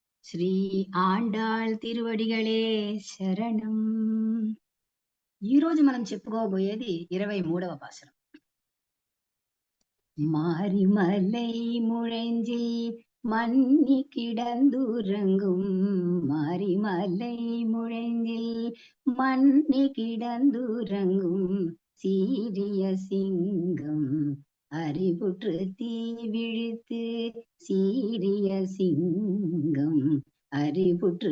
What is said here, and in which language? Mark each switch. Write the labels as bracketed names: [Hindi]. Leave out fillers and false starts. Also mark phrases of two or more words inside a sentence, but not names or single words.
[Telugu] శ్రీ ఆండాళ్ తిరువడిగళే శరణం. ఈరోజు మనం చెప్పుకోబోయేది 23వ పాసురం. [Tamil] மாரிமலை முழஞ்சில் மன்னி கிடந்துறங்கும், மாரிமலை முழஞ்சில் மன்னி கிடந்துறங்கும் சீரிய சிங்கம் அறிவுற்று தீ விழித்து, சீரிய சிங்கம் அறிவுற்று